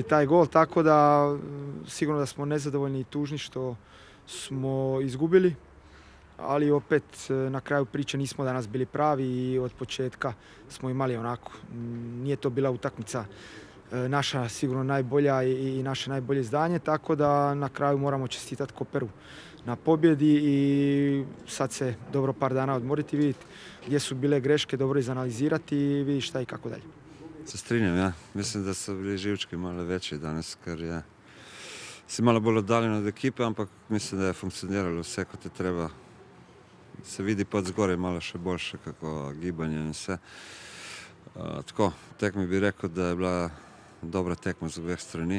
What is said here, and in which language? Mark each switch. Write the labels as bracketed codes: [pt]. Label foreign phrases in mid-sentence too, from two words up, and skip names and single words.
[hr] taj gol, tako da sigurno da smo nezadovoljni i tužni što smo izgubili, ali opet na kraju priče nismo danas bili pravi i od početka smo imali onako, nije to bila utakmica naša sigurno najbolja i naše najbolje izdanje, tako da na kraju moramo čestitati Koperu na pobjedi i sad se dobro par dana odmoriti i vidjeti gdje su bile greške, dobro izanalizirati i vidjeti šta i kako dalje. [sl] Se strinjam, ja. Mislim, da so bili živčki malo večji danes, ker je si malo bolj oddaljen od ekipe, ampak mislim, da je funkcioniralo vse, kot je treba. Se vidi pod zgoraj malo še boljše, kako gibanje in vse. Tako, tekmi bi rekel, da je bila dobra tekma z obeh strani.